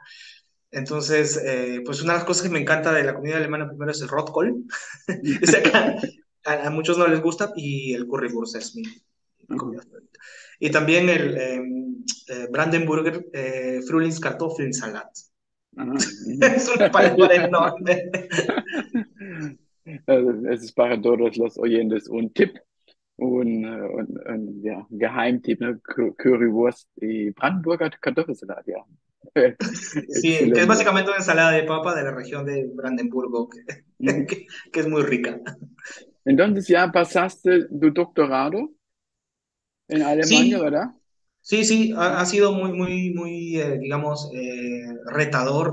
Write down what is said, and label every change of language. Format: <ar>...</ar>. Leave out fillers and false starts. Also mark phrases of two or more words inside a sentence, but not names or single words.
<es>Entonces, pues una de las cosas que me encanta de la comida alemana primero es el Rotkohl. Es acá, a muchos no les gusta y el Currywurst es mi Mhm. comida favorita. Y también el</es> <de>Brandenburger Frühlingskartoffelsalat. Aha. Mhm.</de> <es>Es una palabra enorme.</es> <de>Also, es ist</de> <es>para todos los oyentes un tip,</es> <de>ja, Geheimtipp, ne? Currywurst y Brandenburger Kartoffelsalat, ja.</de> <es>Sí, que es Excelente. básicamente una ensalada de papa de la región de Brandenburgo, Mhm. que es muy rica. Entonces ya pasaste tu doctorado en Alemania, Sí, ¿verdad? sí, sí, ha Mhm. sido muy, digamos, retador.</es>